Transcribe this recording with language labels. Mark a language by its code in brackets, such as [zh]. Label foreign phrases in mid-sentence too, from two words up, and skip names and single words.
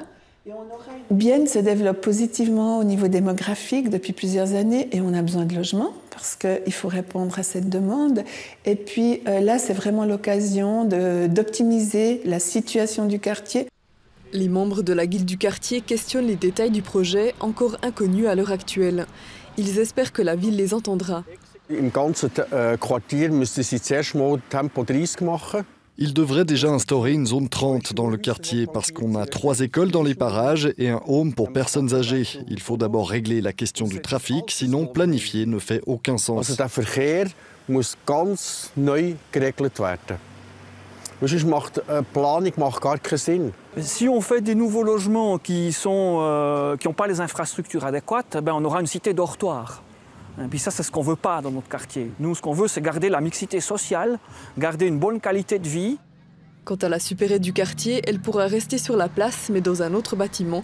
[fr] Bienne se développe positivement au niveau démographique depuis plusieurs années et on a besoin de logements parce qu'il faut répondre à cette demande. Et puis là, c'est vraiment l'occasion d'optimiser la situation du quartier. Les membres de la guilde du quartier questionnent les détails du projet, encore inconnus à l'heure actuelle. Ils espèrent que la ville les entendra. [de] Im ganzen Quartier müsste sie zuerst mal Tempo 30 machen. [fr] Il devrait déjà instaurer une zone 30 dans le quartier parce qu'on a 3 écoles dans les parages et un home pour personnes âgées. Il faut d'abord régler la question du trafic, sinon planifier ne fait aucun sens. [de] Also der Verkehr muss ganz neu geregelt werden. Sonst macht Planung gar keinen Sinn. [fr] Si on fait des nouveaux logements qui n'ont pas les infrastructures adéquates, on aura une cité dortoir. Et puis ça, c'est ce qu'on ne veut pas dans notre quartier. Nous, ce qu'on veut, c'est garder la mixité sociale, garder une bonne qualité de vie. Quant à la supérette du quartier, elle pourra rester sur la place, mais dans un autre bâtiment.